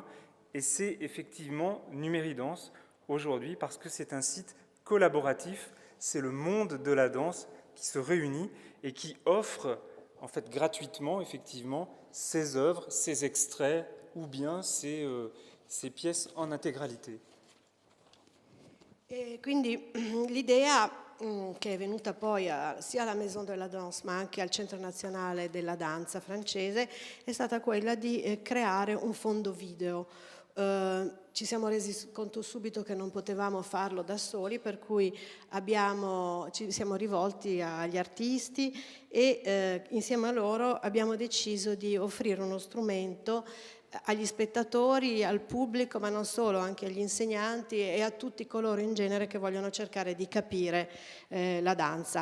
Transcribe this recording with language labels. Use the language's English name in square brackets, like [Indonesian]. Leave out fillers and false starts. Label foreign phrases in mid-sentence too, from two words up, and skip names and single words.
[French] Et c'est effectivement Numéridance aujourd'hui parce que c'est un site collaboratif, c'est le monde de la danse qui se réunit et qui offre en fait gratuitement effectivement ses œuvres, ses extraits ou bien ses pièces en intégralité. [Italian] E quindi l'idea che è venuta poi sia alla Maison de la Danse ma anche al Centro Nazionale della Danza francese è stata quella di creare un fondo video. Ci siamo resi conto subito che non potevamo farlo da soli, per cui ci siamo rivolti agli artisti e insieme a loro abbiamo deciso di offrire uno strumento agli spettatori, al pubblico, ma non solo, anche agli insegnanti e a tutti coloro in genere che vogliono cercare di capire la danza.